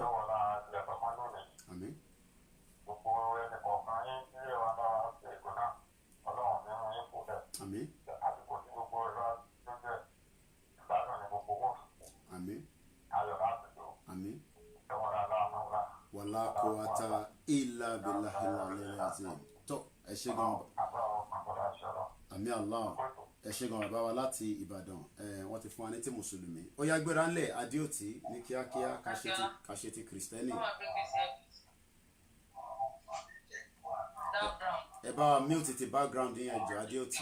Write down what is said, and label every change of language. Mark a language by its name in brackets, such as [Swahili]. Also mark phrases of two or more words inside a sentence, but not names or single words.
[English] Amen. Amen. Amen. Amen. [Arabic] ولا قوة إلا بالله العلي العظيم. [Yoruba] To ẹ ṣé gan. Àmín Allah. Ẹ ṣé gan bàbá wa láti Ìbàdàn. Wọ́n ti fún wa ní ti Mùsùlùmí. Ó yá gbéra ńlẹ̀ Adéòtí ní kíákíá ká ṣe ti Kristẹni. Ẹ bá wa mute ti background yẹn jọ Adéòtí.